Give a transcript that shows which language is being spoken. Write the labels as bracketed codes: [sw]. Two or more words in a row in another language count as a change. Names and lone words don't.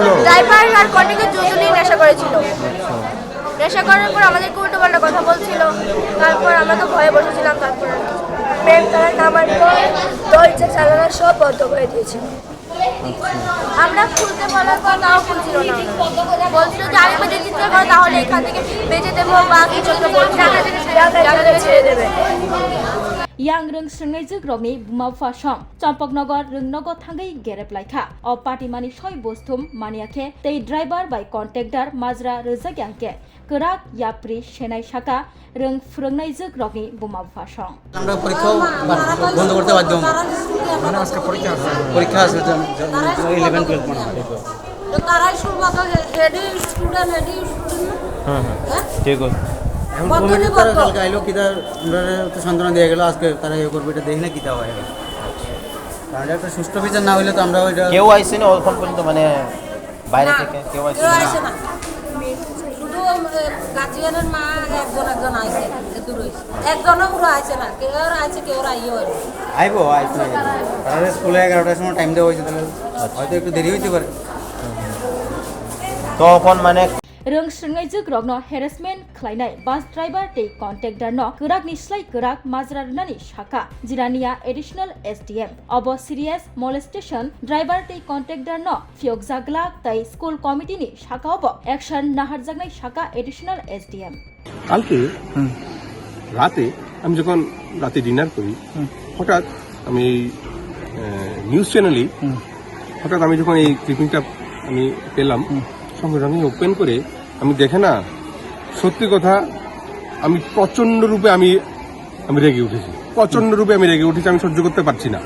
[bn] ড্রাইভার আর কন্ট্রাক্টর দুজনেই নেশা করেছিল নেশা করার পর আমাদেরকে উল্টো পাল্টা কথা বলছিল তারপর আমরা তো ভয়ে বসেছিলাম তারপর ম্যাম তারা নামার পর দরজা জানালা সব বন্ধ করে দিয়েছিল। আমরা খুলতে বলার পর তাও খুলছিল না, বলছিল যে আরেকবার যদি চিৎকার করো তাহলে এখান থেকে বেঁচে দেবো বা কিছু একটা বলছিল ছেড়ে দেবে। [trp] yang rung srengai jogrokni bumawfa song champaknagar rungnogo thangai gereplaikha o patimani soi bostum maniakhe tei driver by contractor majra rojagyanke kerak yapri senai saka rung phrongnai jogrokni bumawfa song [bn] আমরা পরীক্ষাও বন্ধ করতে বাধ্য হব। মানে আজকে পরীক্ষা আছে 11 12 মনে হয়। তো তারাই শুরুতে হেডি স্টুডেন্ট হ্যাঁ ঠিক আছে এখন কমিটি তারা কালকে আইলো কি তার আমরা তো সান্ত্বনা দিয়ে গেল আজকে তারা এই করবে এটা দেখি না কি তা হয়। কারণ একটা সুষ্ঠু বিচার না হইলে তো আমরা ওইটা কেউ আইছে না এখন পর্যন্ত মানে বাইরে থেকে কেউ আইছে কেউ না আসে না, শুধু গার্জিয়ানের মা একজন আইছে, এত রয়েছে একজনও পুরো আইছে না, কেউ আইছে কেউ আইও আইবো আইছে তারা স্কুলে 11টার সময় টাইম দেওয়া হয়েছে, তাহলে হয়তো একটু দেরি হইতে পারে। তখন মানে [trp] rung srengai jogrokno harassment khlainai [en] bus driver [trp] tei contractor no kerak ni slai kerak majra runani shaka jirania [en] additional SDM [trp] obo [en] serious molestation driver [trp] tei contractor no phyogjagla tai [en] school committee [trp] ni shaka obo action naharjagnai shaka [en] additional SDM [bn] কালকে রাতে আমি যখন রাতে ডিনার করি হঠাৎ আমি [en] news channel [bn] হঠাৎ আমি যখন এই ক্লিপিংটা আমি পেলাম সঙ্গে সঙ্গে ওপেন করে আমি দেখে না সত্যি কথা আমি প্রচন্ড রূপে আমি রেগে উঠেছি, প্রচন্ড রূপে আমি রেগে উঠেছি, আমি সহ্য করতে পারছি না।